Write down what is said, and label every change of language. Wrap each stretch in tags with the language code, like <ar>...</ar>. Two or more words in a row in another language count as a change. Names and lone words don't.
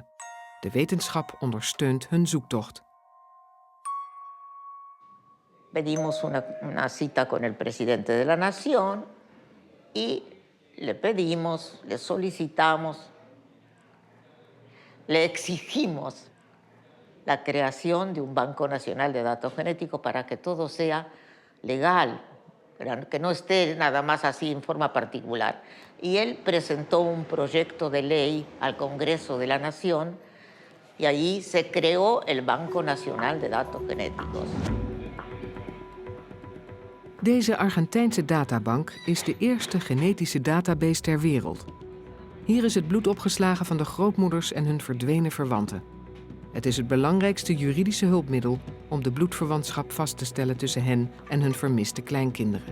<nl>De wetenschap ondersteunt hun zoektocht.</nl> <es>Pedimos una cita con el presidente de la Nación y le pedimos, le solicitamos, le exigimos la creación de un Banco Nacional de Datos Genéticos para que todo sea legal, que no esté nada más así en forma particular. Y él presentó un proyecto de ley al Congreso de la Nación y allí se creó el Banco Nacional de Datos Genéticos.</es> <nl>Deze Argentijnse databank is de eerste genetische database ter wereld. Hier is het bloed opgeslagen van de grootmoeders en hun verdwenen verwanten. Het is het belangrijkste juridische hulpmiddel om de bloedverwantschap vast te stellen tussen hen en hun vermiste kleinkinderen.</nl>